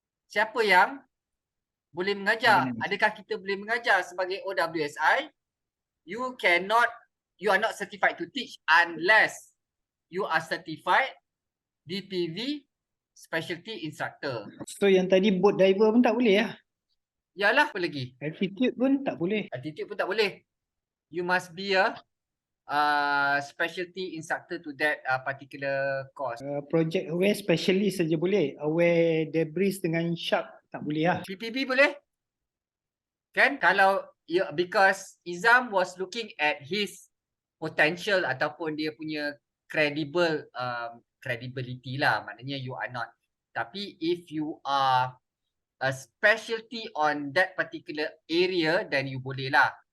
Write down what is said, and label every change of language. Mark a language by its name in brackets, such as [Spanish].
[Malay] Siapa yang boleh mengajar? Adakah kita boleh mengajar sebagai OWSI? [English] You are not certified to teach unless you are certified DPV specialty instructor. [Malay] So yang tadi boat diver pun tak boleh lah? Yalah, apa lagi? Altitude pun tak boleh? Altitude pun tak boleh. [English] You must be a specialty instructor to that particular course. [Malay] Project aware specialist saja boleh. Aware debris dengan shark tak boleh lah. PPB boleh? Kan? Kalau [English] because Izam was looking at his potential [Malay] ataupun dia punya [English] credibility [Malay] lah. Maknanya [English] you are not. [Malay] Tapi [English] if you are a specialty on that particular area, then you [Malay] boleh lah.